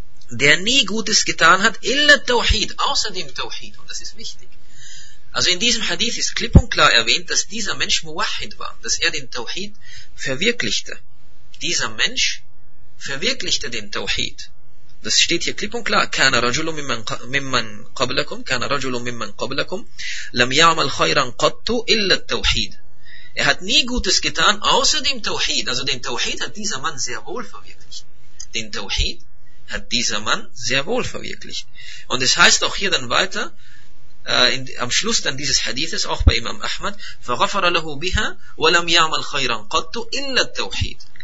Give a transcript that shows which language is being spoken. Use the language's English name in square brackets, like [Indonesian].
[German] der nie Gutes getan hat, illa Tawhid, außer dem Tawhid, und das ist wichtig. Also in diesem Hadith ist klipp und klar erwähnt, dass dieser Mensch Muwahhid war, dass er den Tawhid verwirklichte. Dieser Mensch verwirklichte den Tawhid. Das steht hier klipp und klar. [Arabic] كان رجل ممن قبلكم كان رجل ممن قبلكم لم يعمل خيرا قط إلا التوحيد. [German] Er hat nie Gutes getan, außer dem Tawhid. Also den Tawhid hat dieser Mann sehr wohl verwirklicht. Den Tawhid hat dieser Mann sehr wohl verwirklicht. Und es heißt auch hier dann weiter, am Schluss dann dieses Hadithes, auch bei Imam Ahmad, [Arabic] فغفر له بها ولم يعمل خيرا قط إلا التوحيد.